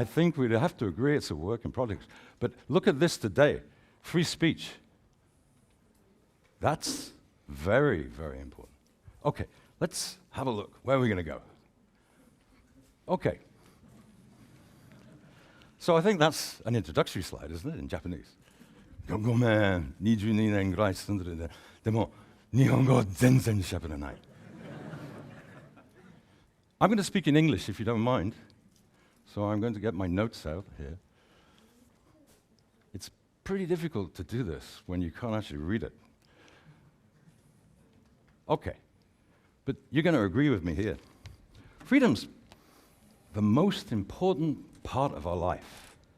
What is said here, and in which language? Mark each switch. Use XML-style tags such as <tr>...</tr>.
<en>I think we'd have to agree it's a work in progress. But look at this today. Free speech. That's very, very important. Okay, let's have a look. Where are we going to go? Okay. So I think that's an introductory slide, isn't it, in Japanese?</en> <ja>ごめん、22年ぐらい住んでるんで、でも日本語全然喋れない。</ja> <en>I'm going to speak in English, if you don't mind. So I'm going to get my notes out here. It's pretty difficult to do this when you can't actually read it. Okay, but you're going to agree with me here. Freedom's the most important part of our life.</en>